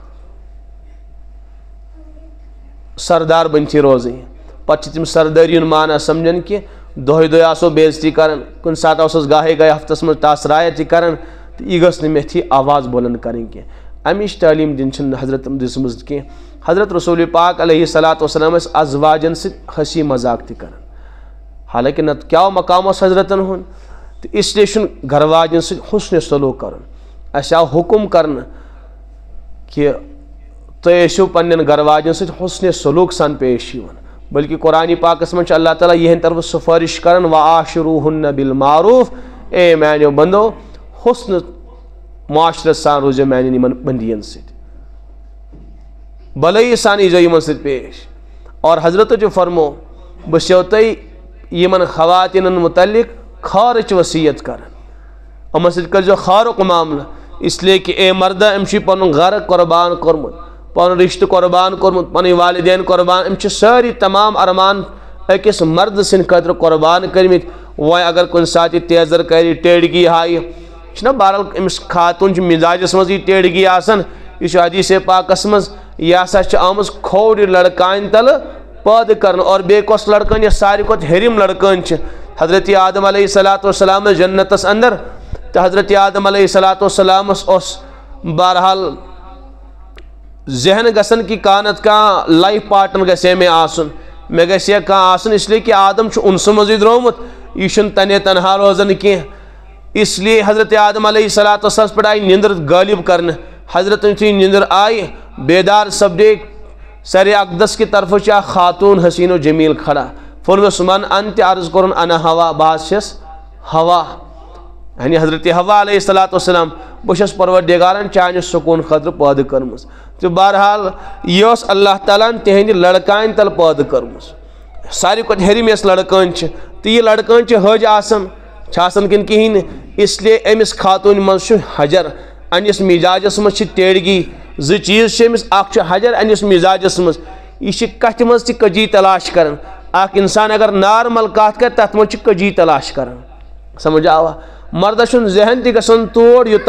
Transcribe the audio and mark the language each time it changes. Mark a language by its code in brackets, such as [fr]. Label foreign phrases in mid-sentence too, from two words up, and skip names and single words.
[ks] سردار بٔنتھٕے روزٕنۍ پتہٕ چھِ تِم سردٲری ہُنٛد معنی سمجھان کہِ دۄہے دۄہے آسو بے عزتی کران کُنہِ ساتہٕ آسوس گاہے گاہے ہفتس منٛز ٹاسرایا تہِ کران تہٕ یہِ گٔژھ نہٕ مےٚ تھی آواز بُلند کرٕنۍ کینٛہہ امِچ تعلیٖم دِنۍ چھِنہٕ حضرتن دِژمٕژ کینٛہہ حضرت رسول پاک [ar] علیہ صلاتُ [ks] وسلام ٲسۍ ازواجن سۭتۍ ہسی مذاق تہِ کران حالانکہِ نتہٕ کیاہ مقام اوس حضرتن ہُنٛد تہٕ [ur] اس لیے [ks] چھُنہٕ گھر واجٮ۪ن سۭتۍ حُسنِ سلوٗک کرُن اسہِ آو حُکُم کرنہٕ کہِ تُہۍ ٲسِو پننٮ۪ن گھر واجٮ۪ن سۭتۍ حُسنِ سلوٗک سان پیش یِوان بلکہِ قرآنِ پاکس منٛز چھُ اللہ تعالیٰ یِہنٛدِ طرفہٕ سُفٲرِش کران [ar] وعاشروہن بالمعروف [ks] اے میانیو بندو حُسنہٕ معاشرت سان روٗزِو میانٮ۪ن یِمن بندین سۭتۍ بلٲیی سان ییٖزیو یِمن سۭتۍ پیش اور حضرتو تہِ فرمو بہٕ چھِسو تۄہہِ یِمن خواتیٖنن متعلق خارٕچ وصیت کران یِمن سۭتۍ کٔرزیو خارُک معاملہٕ [ur] اس لیے [ks] کہِ اے مردہ أمۍ چھُے پنُن گرٕ قۄربان کوٚرمُت پنُن رشتہٕ قۄربان کوٚرمُت پنٕنۍ والدین قۄربان أمۍ چھِ سٲری تمام ارمان أکِس مردٕ سٕنٛدِ خٲطرٕ قۄربان کٔرمٕتۍ وۄنۍ اگر کُنہِ ساتہٕ یہِ تیزر کرِ ٹیڑگی ہایہِ چھُنہ بہرحال أمِس خاتوٗن چھُ مِزاجس منٛز یہِ ٹیڑگی آسان یہِ چھُ حدیث پاکس منٛز یہِ ہسا چھِ آمٕژ کھوورِ لڑکانہِ تلہٕ پٲدٕ کرنہٕ اور بیٚیہِ کۄس لڑکٲنۍ یۄس ساروی کھۄتہٕ ہیٚرِم لڑکٲنۍ چھِ حضرت آدم [ar] علیہ صلاتُ وسلام [ks] ٲسۍ جنتس اندر تہٕ حضرت آدم [ar] علیہ صلاتُ [ks] وسلامس اوس بہرحال ذہن گژھان کہِ کانٛہہ نتہٕ کانٛہہ [en] life partner [ks] گژھِ ہے مےٚ آسُن مےٚ گژھِ ہے کانٛہہ آسُن [ur] اس لیے [ks] کہِ آدم چھُ اُنسہٕ منٛزٕے درٛامُت یہِ چھُنہٕ تنے تنہا روزان کینٛہہ [ur] اس لیے [ks] حضرت آدم [ar] علیہ صلاتُ [ks] وسلامس پٮ۪ٹھ آیہِ نِندٕر غٲلب کرنہٕ حضرت یُتھُے نِندٕر آیہِ بیدار سپدے سرِ اقدس کہِ طرفہٕ چھِ اکھ خاتوٗن حسیٖن و جمیٖل کھڑا فرموس [ar] من انتِ [ks] عرض کوٚرُن [ar] انا ہوا [ks] بہٕ حظ چھَس ہوا یعنی حضرت ہوا [ar] علیہ صلاتُ وسلام [ks] بہٕ چھَس پروردِگارن چانہِ سکوٗن خٲطرٕ پٲدٕ کٔرمٕژ تہٕ بہرحال یہِ ٲس اللہ تعالیٰ ہن تِہنٛدِ لڑکانہِ تل پٲدٕ کٔرمٕژ ساروی کھۄتہٕ ہیٚرِم یۄس لڑکٲنۍ چھِ تہٕ یہِ لڑکٲنۍ چھِ حٔج آسان چھِ آسان کِنہٕ کِہیٖنۍ نہٕ [ur] اس لیے [ks] أمِس خاتوٗنہِ منٛز چھُ حجر انِس مِزاجس منٛز چھِ ٹیڑگی 2 چیٖز چھِ أمِس اکھ چھُ حجر انِس مِزاجس منٛز یہِ چھِ کتھِ منٛز تہِ کٔجی تلاش کران اکھ انسان اگر نارمل کتھ کرِ تتھ منٛز چھِ کٔجی تلاش کران سمجھ آوا مردس چھُنہٕ ذہن تہِ گژھان تور